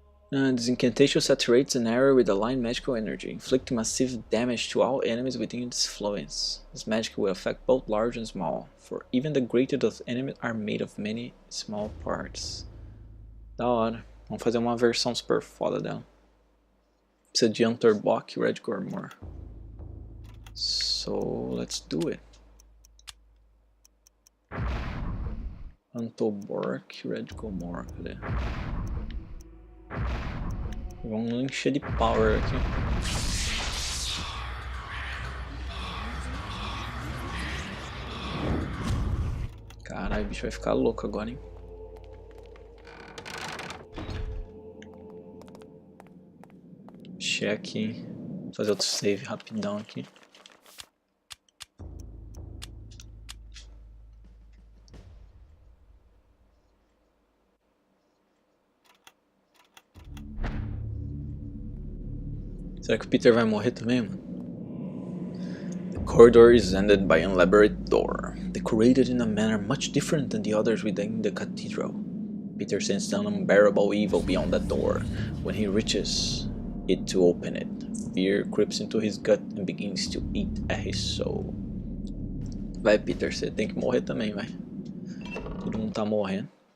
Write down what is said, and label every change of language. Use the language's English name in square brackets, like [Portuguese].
[English] This incantation saturates an area with aligned magical energy, inflicting massive damage to all enemies within its influence. This magic will affect both large and small, for even the greatest of enemies are made of many small parts. [Portuguese] Da hora. Vamos fazer uma versão super foda dela. Precisa de Unterbock e Red Gormor. [English] So, let's do it. [Portuguese] Antobork, Red Gormor, cadê? Vamos encher de power aqui. Caralho, o bicho vai ficar louco agora, hein? Check. Fazer outro save rapidão aqui. Será que o Peter vai morrer também, mano? [English] The corridor is ended by an elaborate door, decorated in a manner much different than the others within the cathedral. Peter sensed an unbearable evil beyond that door. When he reaches it to open it, fear creeps into his gut and begins to eat at his soul. [Portuguese] Vai, Peter, você tem que morrer também, vai. Todo mundo tá morrendo.